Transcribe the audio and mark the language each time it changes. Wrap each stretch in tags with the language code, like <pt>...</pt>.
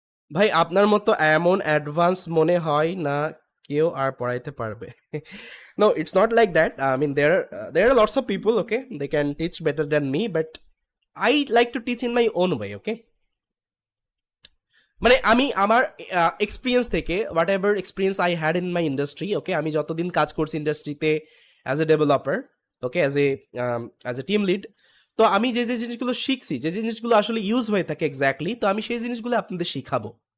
<bn>ভাই আপনার মতো এমন অ্যাডভান্স মনে হয় না কেউ আর পড়াইতে পারবে।</bn> <en>No, it's not like that. I mean, there are lots of people, okay? They can teach better than me, but I like to teach in my own way, okay?</en> <bn>মানে আমি আমার এক্সপিরিয়েন্স থেকে</bn> <en>whatever experience I had in my industry,</en> <bn>ওকে, আমি যতদিন কাজ করছি ইন্ডাস্ট্রিতে</bn> <en>as a developer,</en> <bn>okay,</bn> <en>as a team lead,</en> <bn>তো আমি যে যে জিনিসগুলো শিখছি, যে জিনিসগুলো আসলে ইউজ হয়ে থাকে এক্স্যাক্টলি, তো আমি সেই জিনিসগুলো আপনাদের শিখাবো।</bn>